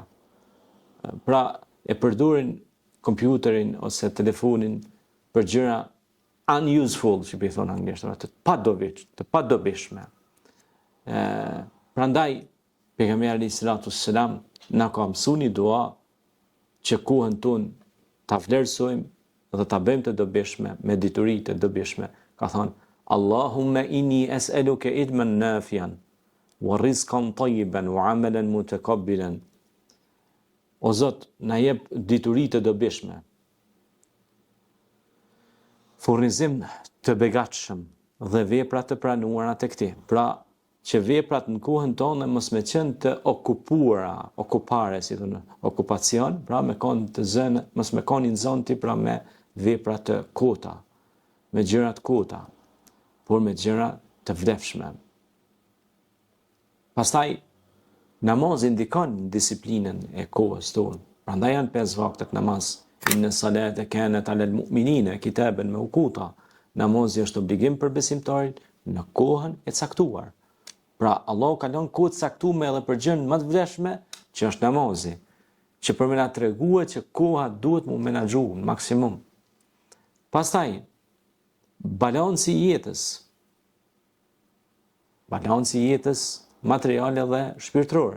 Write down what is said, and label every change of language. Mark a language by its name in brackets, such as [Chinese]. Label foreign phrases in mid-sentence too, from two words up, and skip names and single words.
[Albanian] Pra, e përdorin kompjuterin ose telefonin për gjëra unuseful, që i thonë anglisht, të padobishme. Prandaj, pejgamberi [Arabic] عليه الصلاة والسلام [Albanian] na ka mësuar një dua që kohën tonë ta vlerësojmë dhe ta bëjmë të dobishme, me dituri të dobishme. Ka thonë, [Arabic] اللهم إني أسألك علما نافعا ورزقا طيبا وعملا متقبلا. [Albanian] O Zot, na jep dituri të dobishme, furnizim të begatshëm dhe vepra të pranuara tek ti. Pra, që veprat në kohën tonë mos me qenë të okupare, si thonë, okupacion, pra me konë të zënë, mos me konë në zonë ti, pra me vepra të kota, me gjëra të kota, por me gjëra të vlefshme. Pastaj, namazi ndikon disiplinën e kohës tonë. Prandaj janë 5 vaktet namaz. [Arabic] إن الصلاة كانت على المؤمنين كتابا موقوتا. [Albanian] Namazi është obligim për besimtarin në kohën e caktuar. Pra, Allahu ka lënë kohë të caktuar edhe për gjën më të vlefshme, që është namazi, që për me na treguar që koha duhet mu menaxhu në maksimum. Pastaj, balanci i jetës materiale dhe shpirtërore.